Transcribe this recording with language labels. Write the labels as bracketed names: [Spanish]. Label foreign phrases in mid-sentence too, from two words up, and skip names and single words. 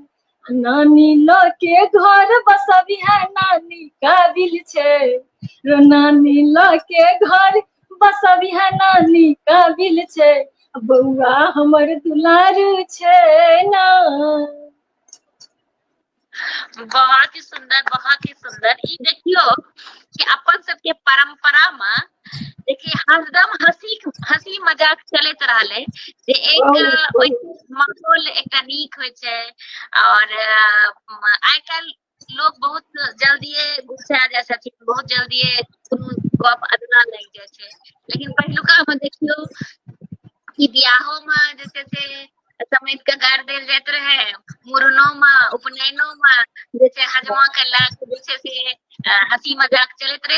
[Maithili] नानी लो के घर बसबी है नानी काबिल छै, रो नानी लो के घर बसबी है नानी काबिल छै, बउआ हमर दुलार छै ना। बहुत ही सुंदर, बहुत ही सुंदर। ई देखियो कि अपन सबके परंपरा में देखिए हरदम हंसी मजाक चलत रहले, जे एक ओइ माहौल एकटा नीक होय छै। और आइ काल्हि लोग बहुत जल्दिए गुस्सा जाय छथिन, बहुत जल्दिए कोनो गप अधूरा लागि जाय छै। लेकिन पहिलुका में देखियो कि बियाहो में जे छै से समेट के गाड़ देल जाइत रहे, मूड़नो में उपनयनो में जे छै हजमा के लाग जे छै से हंसी मजाक चलैत रहे।